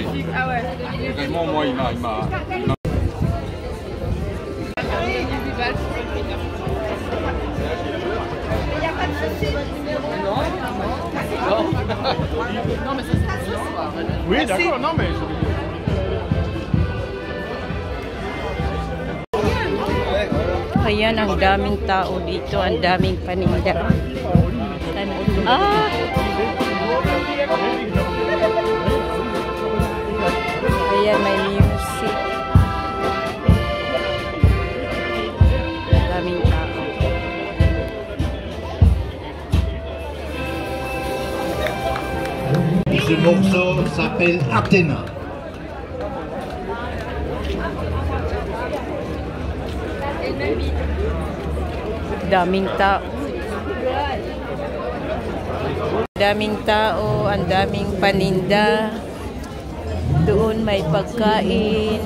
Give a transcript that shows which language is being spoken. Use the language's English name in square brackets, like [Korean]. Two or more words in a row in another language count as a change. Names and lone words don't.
[French] Ah ouais. Vraiment, moi, il m'a... Non, mais ça c'est Oui, d'accord, non, mais... [Filipino] Ayan, ang daming tao dito. Ang daming paninda. Ah! Ayan, may music. Ang daming tao. [French] Ce morceau s'appelle Athéna. [Filipino] Daming tao. Daming tao, ang daming paninda. Doon may pagkain.